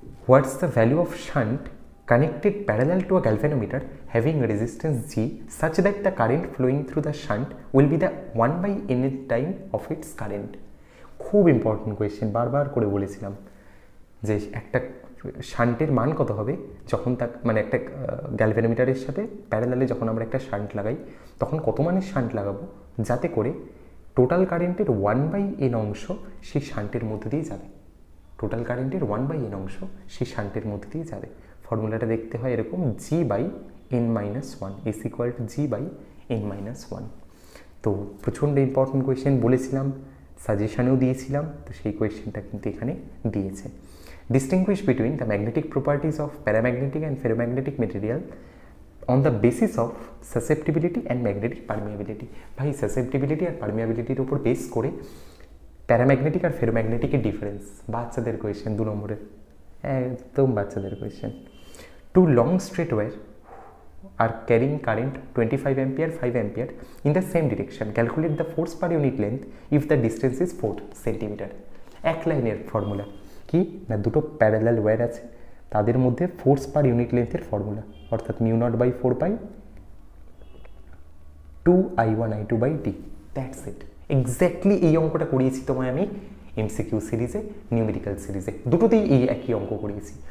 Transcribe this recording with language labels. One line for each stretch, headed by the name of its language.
English: What's the value of shunt connected parallel to a galvanometer having resistance G such that the current flowing through the shunt will be the 1/nth time of its current?
Bangla: খুব important question, বারবার করে বলেছিলাম যে একটা শান্টের মান কত হবে যখন তা মানে একটা গ্যালভ্যানোমিটারের সাথে প্যারালালে যখন আমরা একটা শান্ট লাগাই, তখন কত মানের শান্ট লাগাবো যাতে করে টোটাল কারেন্টের 1/n অংশ সেই শান্টের মধ্যে দিয়ে যাবে, টোটাল কারেন্টের 1/n অংশ সেই শান্টের মধ্যে দিয়ে যাবে। ফর্মুলাটা দেখতে হয় এরকম, G/n-1
English: is equal to
Bangla: G/n-1। তো প্রচণ্ড ইম্পর্টেন্ট কোয়েশ্চেন বলেছিলাম, সাজেশানেও দিয়েছিলাম, তো সেই কোয়েশ্চেনটা কিন্তু এখানে দিয়েছে।
English: Distinguish between the magnetic properties of paramagnetic and ferromagnetic material on the basis of susceptibility and magnetic permeability।
Bangla: ভাই সাসেপ্টিবিলিটি আর পারমিয়াবিলিটির উপর বেস করে প্যারাম্যাগনেটিক আর ফেরোম্যাগনেটিকের ডিফারেন্স, বাচ্চাদের কোয়েশ্চেন 2 নম্বরের, একদম বাচ্চাদের question.
English: 2 long straight wire are carrying current 25 ampere 5 ampere in the same direction. Calculate the force per unit length if the distance is 4 centimeter।
Bangla: এক লাইনের formula কি না, দুটো প্যারালাল ওয়্যার আছে, তাদের মধ্যে ফোর্স পার ইউনিট লেন্থের ফর্মুলা, অর্থাৎ μ0/4π 2I1I2/t, that's it. Exactly এই অঙ্কটা করিয়েছি তোমায় আমি এমসিকিউ সিরিজে, নিউমেরিক্যাল সিরিজে, দুটোতেই এই একই অঙ্ক করিয়েছি।